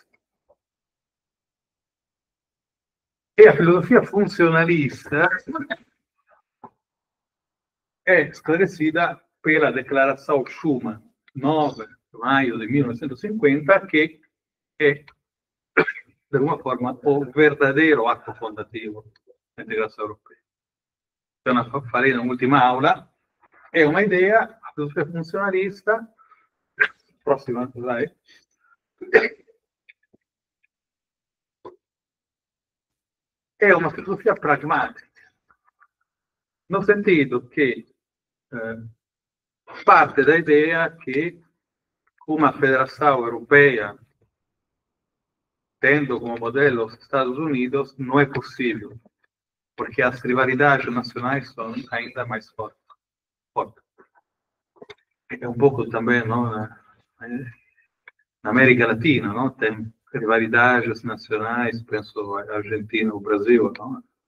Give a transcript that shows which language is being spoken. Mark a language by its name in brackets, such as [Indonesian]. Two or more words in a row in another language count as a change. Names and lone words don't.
[Portuguese] E a filosofia funcionalista é esclarecida pela Declaração Schuman, 9 de maio de 1950, que é, de alguma forma, o verdadeiro ato fondativo da integração europeia. eu falei na última aula, [Italian] è una idea, la filosofia funzionalista, prossima slide, è una filosofia pragmatica, nel sentito che parte da idea che una [Portuguese] federação europeia, tendo como modelo os Estados Unidos, não é possível, porque as rivalidades nacionais são ainda mais fortes. É um pouco também, não, na América Latina, não, tem rivalidades nacionais, penso a Argentina, o Brasil, não?